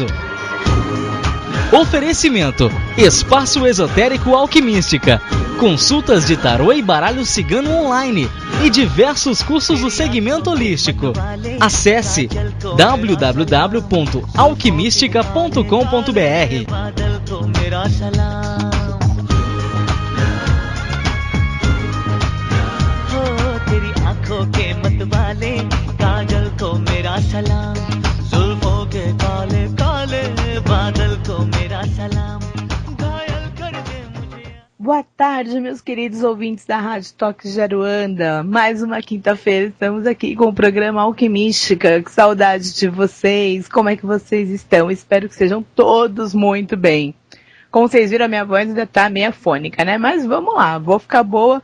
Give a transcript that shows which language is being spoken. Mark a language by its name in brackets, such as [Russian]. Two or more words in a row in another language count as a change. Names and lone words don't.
[Portuguese] Oferecimento, Espaço Esotérico Alquimística, consultas de tarô e baralho cigano online e diversos cursos do segmento holístico. Acesse www.alquimistica.com.br. [Hindi] के मत वाले काजल को मेरा सलाम जुल्फों के काले काले बादल को मेरा सलाम घायल कर दे मुझे. [Portuguese] Boa tarde, meus queridos ouvintes da Rádio Toques de Aruanda. Mais uma quinta-feira, estamos aqui com o programa Alquimística. Que saudade de vocês, como é que vocês estão? Espero que sejam todos muito bem. Como vocês viram, a minha voz ainda está meio afônica, né? Mas vamos lá, vou ficar boa.